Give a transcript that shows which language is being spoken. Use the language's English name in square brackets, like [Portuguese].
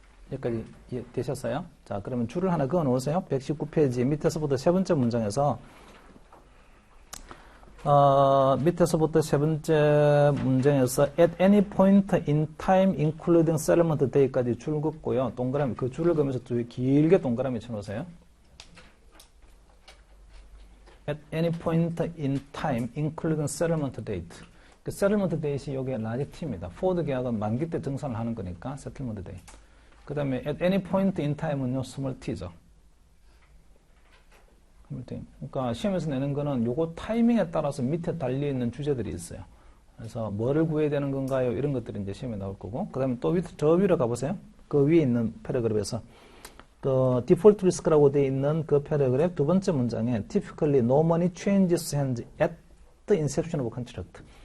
[Korean] 여기까지 이해되셨어요? 자, 그러면 줄을 하나 그어 놓으세요. 119페이지 밑에서부터 세 번째 문장에서 밑에서부터 세 번째 문장에서 [English] at any point in time including settlement day [Korean] 까지 줄 긋고요. 동그라미, 그 줄을 그으면서 길게 동그라미 쳐놓으세요. [English] at any point in time, including settlement date. [Korean] 그 settlement date이 요게 라지 T입니다. 포워드 계약은 만기 때 증산을 하는 거니까 settlement date. [English] 그 다음에 at any point in time은요, small t죠. [Korean] 그러니까 시험에서 내는 거는 요거 타이밍에 따라서 밑에 달려있는 주제들이 있어요. 그래서 뭐를 구해야 되는 건가요? 이런 것들이 이제 시험에 나올 거고. 그 다음에 또 저 위로 가보세요. 그 위에 있는 패러그래프에서 그 디폴트 리스크라고 되어 있는 그 패러그래프 두 번째 문장에 [English] typically no money changes hands at the inception of contract.